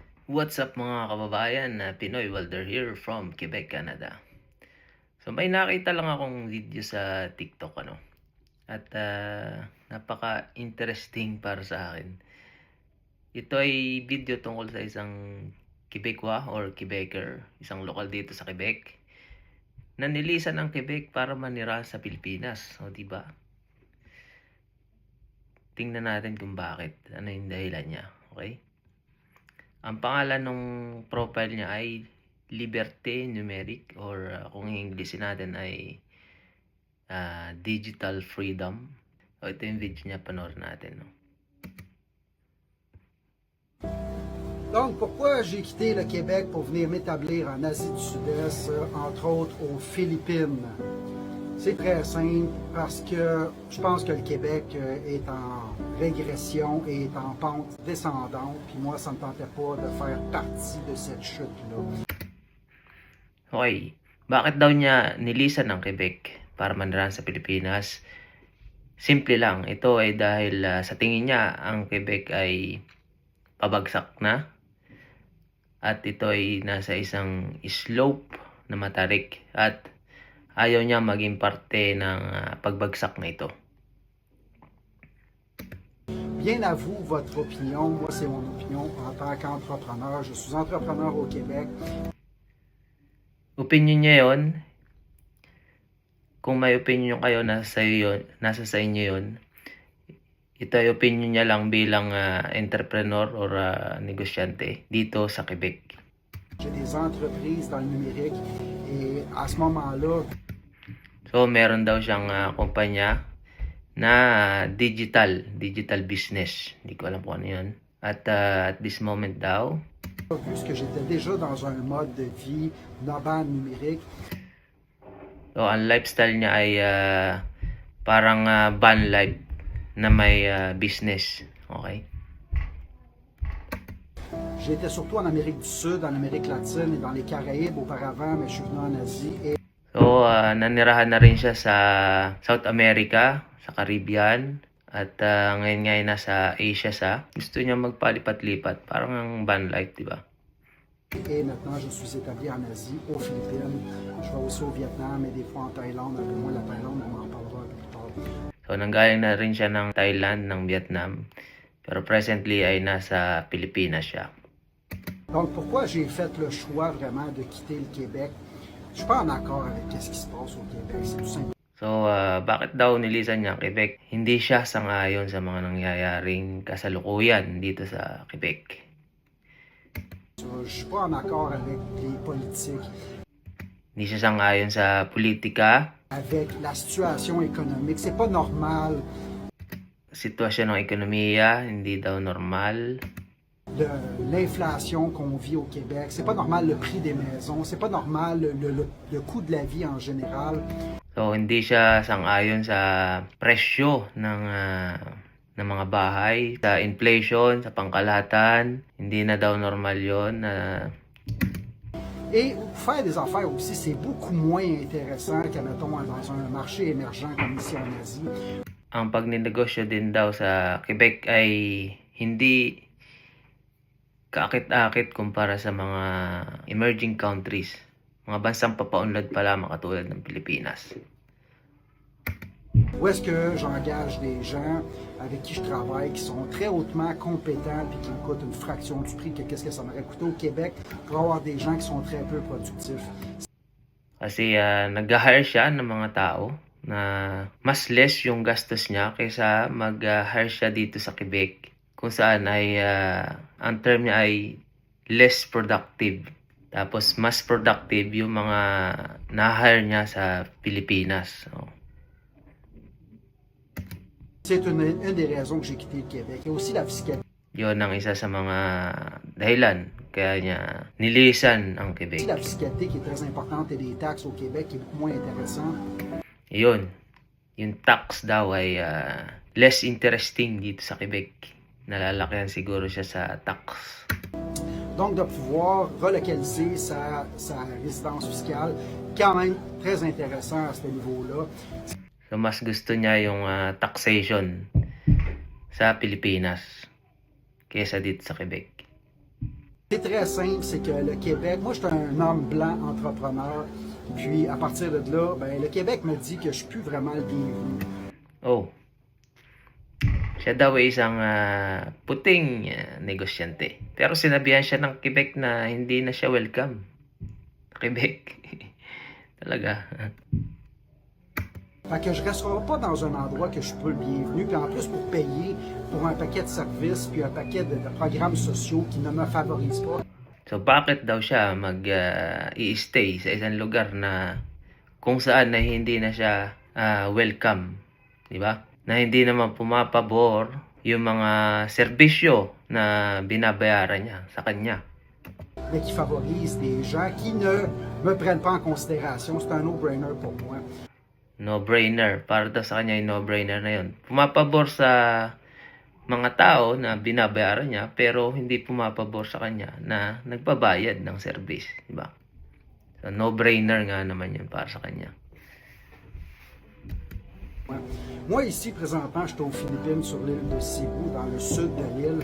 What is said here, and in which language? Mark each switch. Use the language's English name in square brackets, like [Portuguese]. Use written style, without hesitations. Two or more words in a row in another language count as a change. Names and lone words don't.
[English] What's up [Filipino] mga kababayan, Pinoy Welder here from Quebec, Canada. So may nakita lang akong video sa TikTok at napaka-interesting para sa akin. Ito ay video tungkol sa isang Quebecois or Quebecer, isang lokal dito sa Quebec, na nilisan ang Quebec para manira sa Pilipinas. O diba? Tingnan natin kung bakit, ano yung dahilan niya, okay? Ang pangalan ng profile niya ay Liberté Numérique or kung Inglesin natin ay Digital Freedom. O ito yung video niya, panoorin natin. No? [French] Donc, pourquoi j'ai quitté le Québec pour venir m'établir en Asie du Sud-Est, entre autres aux Philippines? C'est très simple parce que je pense que le Québec est en régression et est en pente descendante. Puis moi, ça ne me tentait pas de faire partie de cette chute-là. [Filipino] Okay. Bakit daw niya nilisan ng Quebec para manirahan sa Pilipinas? Simple lang. Ito ay dahil sa tingin niya ang Quebec ay pabagsak na. At ito ay nasa isang slope na matarik. At ayaw niya maging parte ng pagbagsak na ito. [French] Bien à vous, votre opinion. Moi, c'est mon opinion en tant qu'entrepreneur. Je suis entrepreneur au Québec. [Filipino] Opinion niya yun. Kung may opinion kayo, nasa sa inyo yun. Ito ay opinion niya lang bilang entrepreneur or negosyante dito sa Quebec. [French] J'ai des entreprises dans le numérique et à ce moment-là, [Filipino] so meron daw siyang kumpanya na [English] digital business. [Filipino] Hindi ko alam kung ano yun. [English] At this moment daw, [French] puisque j'étais déjà dans un mode de vie nomade numérique, [Filipino] so ang lifestyle niya ay parang [English] van life [Filipino] na may business. Okay? [French] j'étais surtout en Amérique du Sud, en Amérique latine et dans les Caraïbes auparavant, mais je suis venu en Asie. Et [Filipino] so nanirahan na rin siya sa South America, sa Caribbean, at ngayon nga ay nasa Asia sa. Gusto niya magpalipat-lipat, parang ang [English] van life, [Filipino] di ba? [French] Et maintenant, je suis établi en Asie, aux Philippines. Je vais aussi au Vietnam et des fois en Thaïlande. Un peu moins la Thaïlande, on en parlera plus tard. [Filipino] So, nanggaling na rin siya ng Thailand, ng Vietnam. Pero presently ay nasa Pilipinas siya. [French] Donc, pourquoi j'ai fait le choix vraiment de quitter le Québec? Je suis pas en accord avec ce qui se passe au Québec. C'est tout simple. [Filipino] So, bakit daw nilisan niya ang Quebec? Hindi siya sang-ayon sa mga nangyayaring kasalukuyan dito sa Quebec. [French] Je suis pas en accord avec les politiques, [Filipino] Hindi siya sang-ayon sa politika, [French] avec la situation économique. C'est pas normal [Filipino] sitwasyon ng ekonomiya, hindi daw normal. [French] l'inflation qu'on vit au Québec. C'est pas normal le prix des maisons. C'est pas normal le coût de la vie en général. [Filipino] So, hindi siya sang-ayon sa presyo ng mga bahay, sa inflation, sa pangkalahatan. Hindi na daw normal yun. [French] Et faire des affaires aussi, c'est beaucoup moins intéressant qu'à, mettons, dans un marché émergent comme ici en Asie. [Filipino] Ang pagninegosyo din daw sa Quebec ay hindi kaakit-akit kumpara sa mga [English] emerging countries. [Filipino] Mga bansang papaunlad pa lamang katulad ng Pilipinas. [French] Où est-ce que j'engage des gens avec qui je travaille qui sont très hautement compétents et qui me coûtent une fraction du prix que qu'est-ce que ça m'aurait coûté au Québec pour avoir des gens qui sont très peu productifs. [Filipino] Kasi nag-hire siya ng mga tao na mas less yung gastos niya kaysa mag-hire siya dito sa Quebec, kung saan ay ang term niya ay [English] less productive. [Filipino] Tapos mas productive yung mga na-hire niya sa Pilipinas. So, [French] C'est une des raisons que j'ai quitté le Québec. Il y a aussi la fiscalité. [Filipino] yun ang isa sa mga dahilan kaya niya nilisan ang Quebec. [French] La fiscalité qui est très importante et les taxes au Québec qui est beaucoup moins intéressant. [Filipino] Yun, yung tax daw ay [English] less interesting [Filipino] dito sa Quebec. Nalalakihan siguro siya sa tax. [French] Donc de pouvoir relocaliser sa résidence fiscale, quand même très intéressant à ce niveau-là. [Filipino] So mas gusto niya yung taxation sa Pilipinas kaysa dito sa Quebec. [French] C'est très simple, c'est que le Québec, moi je suis un homme blanc entrepreneur, puis à partir de là, ben, le Québec me dit que je suis plus vraiment le bienvenu. [Filipino] Oh, siya daw ay isang puting negosyante. Pero sinabihan siya ng Quebec na hindi na siya welcome. Quebec. Talaga. [French] Fait que je ne resterai pas dans un endroit que je suis pas le bienvenu, puis en plus pour payer pour un paquet de services, puis un paquet de programmes sociaux qui ne me favorisent pas. [Filipino] So bakit daw siya i-stay sa isang lugar na kung saan na hindi na siya welcome, 'di ba? Na hindi naman pumapabor yung mga serbisyo na binabayaran niya sa kanya. [French] Mais qui favorise des gens qui ne me prennent pas en considération. C'est un no-brainer pour moi. [Filipino] No-brainer. Para daw sa kanya yung no-brainer na yun. Pumapabor sa mga tao na binabayaran niya pero hindi pumapabor sa kanya na nagbabayad ng service, di ba? So, no-brainer nga naman yun para sa kanya. [French] Moi, ici, présentement, je suis aux Philippines, sur l'île de Cebu, dans le sud de l'île.